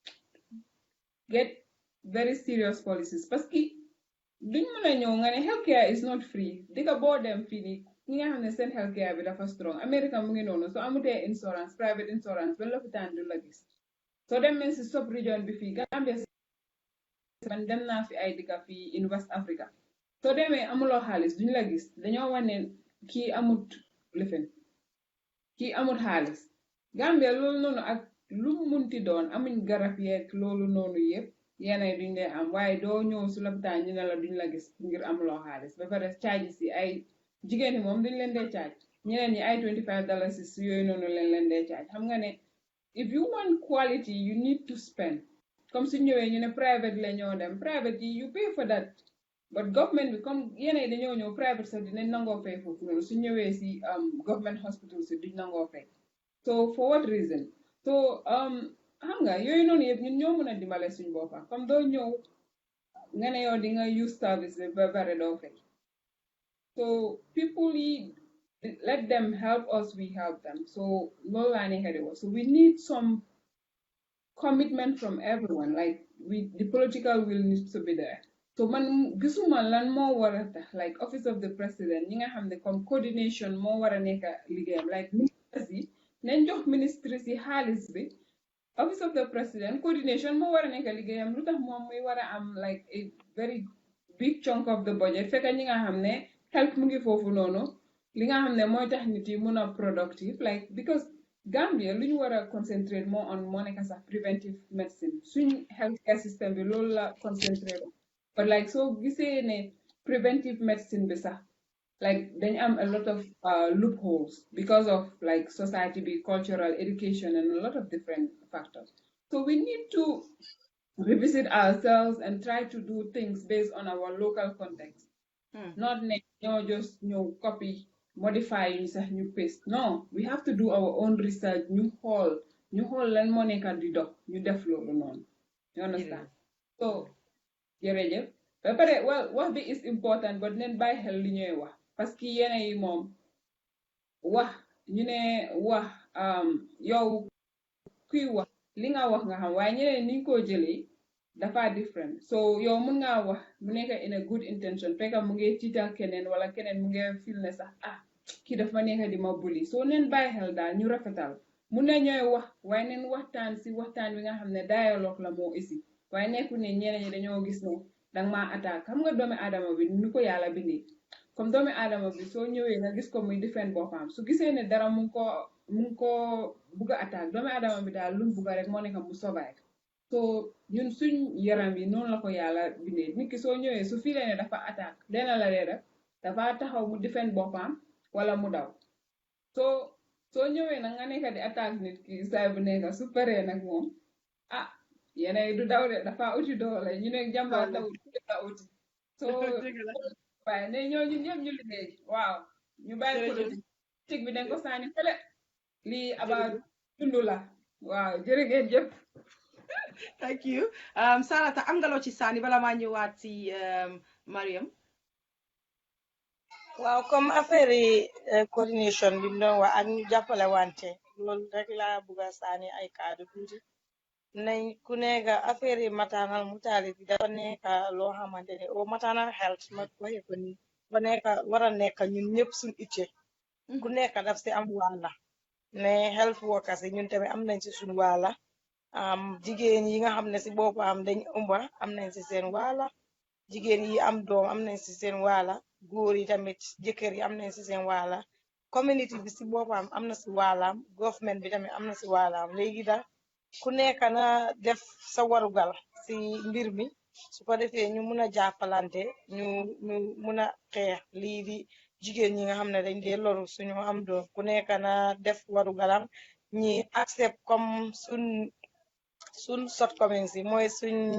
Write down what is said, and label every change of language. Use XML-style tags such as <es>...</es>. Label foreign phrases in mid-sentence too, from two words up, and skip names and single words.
<en>get very serious policies</en> <fr>parce que</fr> <wo>duñ mën a ñëw nga ne</wo> <en>healthcare is not free</en> <wo>di ko boo dem fii nii ñi nga xam ne seen healthcare bi dafa strong America mu ngi noonu so amutee insurance</wo> <en>private insurance</en> <wo>ba lopitaan du la gis so demee si</wo> <en>sub region</en> <wo>bi fii Gambia man dem naa fi ay dëkk fii</wo> <en>in West Africa</en> <wo>so demee amuloo xaalis duñ la gis dañoo wane kii amut lifin kii amut xaalis Gambia loolu noonu ak lu munti doon amuñ garab yeeg loolu noonu yëpp yeneen duñ dee am waaye doo ñëw si lopitaan ñu ne la duñ la gis ngir amuloo xaalis ba pare charge si ay jigéen ñi moom duñ leen dee charge ñeneen ñi ay $25 si yooyu noonu leen dee charge xam nga ne</wo> <en>if you want quality you need to spend</en> <wo>comme su ñëwee ñu ne private la ñoo dem private yi</wo> <en>you pay for that but government</en> <wo>bi comme yeneen dañoo ñëw private sax dinañ nangoo fay foofu noonu su ñëwee si</wo> <en>government hospital</en> <wo>si duñ nangoo fay</wo> <en>so for what reason so</en> <wo>xam nga yooyu noonu yëpp ñun ñoo mën a dimbale suñ boppa comme doo ñëw nga ne yow di nga</wo> <en>use service</en> <wo>bi ba bare doo fay</wo> <en>so people</en> <wo>yi</wo> <en>let them help us we help them so</en> <wo>loolu laa nekk di wax</wo> <en>so we need some commitment from everyone like the political will needs to be there so</en> <wo>man gisuma lan moo war a tax</wo> <en>like office of the president</en> <wo>ñi nga xam ne comme coordination moo war a nekk liggéeyam like ministres yi nañ jox ministres yi xaalis bi</wo> <en>office of the president coordination</en> <wo>moo war a nekk liggéeyam lu tax moom muy war a am</wo> <en>like a very big chunk of the budget</en> <wo>fekk ñi nga xam ne health mu ngi foofu noonu li nga xam ne mooy tax nit yi mun a productive</wo> <en>like because</en> <wo>Gambia lu ñu war a</wo> <en>concentrate more on</en> <wo>moo nekk sax</wo> <en>preventive medicine</en> <wo>suñ</wo> <en>healthcare system</en> <wo>bi loolu</wo> <en>la concentrate but like</en> <wo>soo gisee ne</wo> <en>preventive medicine</en> <wo>bi sax</wo> <en>like</en> <wo>dañ am</wo> <en>a lot of loopholes because of like society be cultural education and a lot of different factors so we need to revisit ourselves and try to do things based on our local context not just copy modify</en> <wo>ñu sax ñu</wo> <en>paste no we have to do our own research</en> <wo>ñu xool lan moo nekk di dox ñu def loolu noonu</wo> <en>you understand so</en> <wo>jërëjëf ba pare wax bi</wo> <en>is important but</en> <wo>neen bàyyi xel li ñuy wax</wo> <fr>parce que</fr> <wo>yene yi moom wax ñu ne wax yow kuy wax li nga wax nga xam waaye ñeneen niñ ko jëlee dafa different so yow mun ngaa wax mu nekk</wo> <en>in a good intention</en> <wo>fekk mu ngi tiital keneen wala keneen mu ngi fil ne sax kii daf ma nekk di ma bully so neen bàyyi xel daal ñu rafetal mun na ñooy wax waaye neen waxtaan si waxtaan wi nga xam ne dialogue la moo isi waaye nekku ne ñeneen ñi dañoo gis ne danga maa attaque xam nga doomi aadama bi ni ko yàlla bindee comme doomi aadama bi soo ñëwee nga gis ko muy defend boppam su gisee ne dara mu ngi ko bugg a attaque doomi aadama bi daal lu mu bugg rek moo nekk mu survive so ñun suñ yaram yi noonu la ko yàlla bindee nit ki soo ñëwee su filee ne dafa attaque dena la dee def dafa taxaw mu defend boppam wala mu daw so soo ñëwee nag nga nekk di attaque nit ki saay bu nekk su paree nag moom ah yéenay du daw de dafa uti doole ñu ne jàmbaar daw dafa uti soo waaye ne ñoo ñun ñëpp ñu liggéey waaw ñu bàyyi politique bi dañ ko sànni fële lii about dundu la waaw jërë ngeen jëf</wo> <en>thank you</en> <wo>Sarata am nga loo ci sànni bala maa ñëwaat ci Mariam waaw comme affaire yi coordination bi mu doon wax ak ñu jàppale wante loolu rek laa bugg a sànni ay kaddu tuuti nañ ku nekk affaire yi</wo> <en>maternal mortality</en> <wo>dafa nekk loo xamante ne o</wo> <en>maternal health</en> <wo>ma waxee ko nii dafa nekk war a nekk ñun ñëpp suñ itte ku nekk daf si am wàlla ne</wo> <en>health workers</en> <wo>yi ñun tamit am nañ si suñ wàlla jigéen yi nga xam ne si boppam dañ ëmba am nañ si seen wàlla jigéen yi am doom am nañ si seen wàlla góor yi tamit jëkkër yi am nañ si seen wàlla community bi si boppam am na si wàllam government bi tamit am na si wàllam léegi da ku nekk na def sa warugal si mbir mi su ko defee ñu mun a jàppalante ñu mun a xeex lii di jigéen ñi nga xam ne dañ dee loru suñu am doom ku nekk na def warugalam ñi accept comme suñ shortcomings yi mooy suñ</wo>